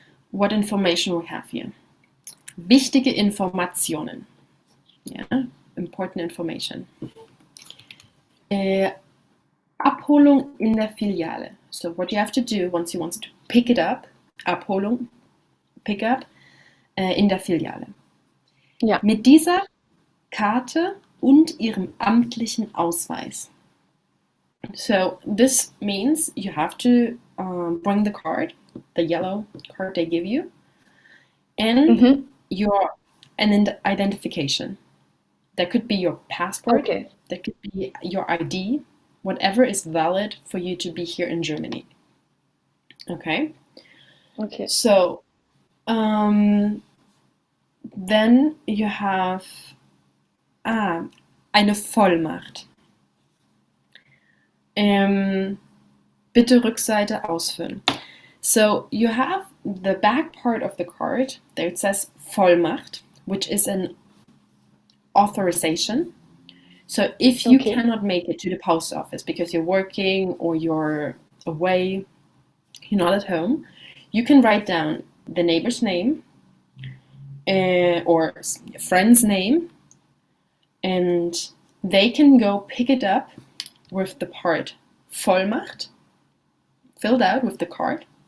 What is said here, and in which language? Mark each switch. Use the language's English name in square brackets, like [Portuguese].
[English] What information we have here. [German] Wichtige Informationen. [English] Yeah, important information. [German] Abholung in der Filiale. [English] So what you have to do once you want to pick it up, Abholung, pick up, in der Filiale. [German] Ja. Mit dieser Karte und Ihrem amtlichen Ausweis. [English] So this means you have to bring the card, the yellow card they give you, and an identification. That could be your passport, Okay. that could be your ID, whatever is valid for you to be here in Germany. Okay? Okay. So then you have eine Vollmacht. [German] Bitte Rückseite ausfüllen. [English] So you have the back part of the card, there it says Vollmacht, which is an authorization. So if you cannot make it to the post office because you're working or you're away, you're not at home, you can write down the neighbor's name or a friend's name, and they can go pick it up with the part Vollmacht, filled out with the card.